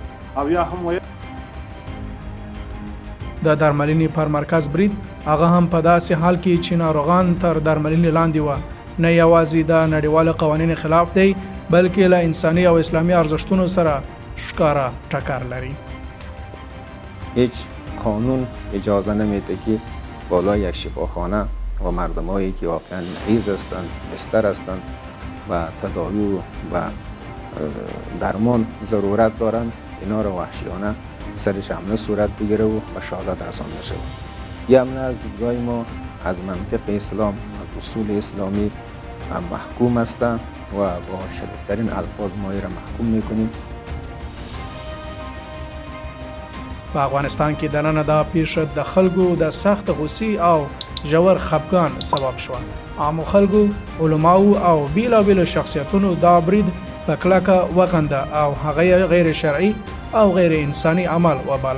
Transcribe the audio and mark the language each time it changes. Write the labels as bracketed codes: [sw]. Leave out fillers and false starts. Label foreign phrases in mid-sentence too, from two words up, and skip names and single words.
[ps] او یا هم د درملنې پر مرکز برید، هغه هم په داسې حال کې چې ناروغان تر درملنې لاندې و، نه یوازې د نړیوالو قوانینو خلاف دی بلکې له انساني او اسلامي ارزښتونو سره ښکاره ټکر لري. [fa] هیچ قانون اجازه نمیده که بالای یک شفاخانه و مردمایی که واقعا مریض هستند، بستر هستند و تداوی و درمان ضرورت دارند اینا را وحشیانه سرش حمله صورت بگیره و به شهادت رسانده شود. یه حمله از دیدگاه ما از منطق اسلام، از اصول اسلامی محکوم است و با شدیدترین الفاظ ما را محکوم میکنیم. [ps] په افغانستان کې دننه دا پیښه د خلکو د سخت غوسې او ژور خفګان سبب شوه. عامو خلکو، علماو او بیلابیلو شخصیتونو دا برید په کلکه وغنده او هغه غیر شرعي او غیر انساني عمل وباله.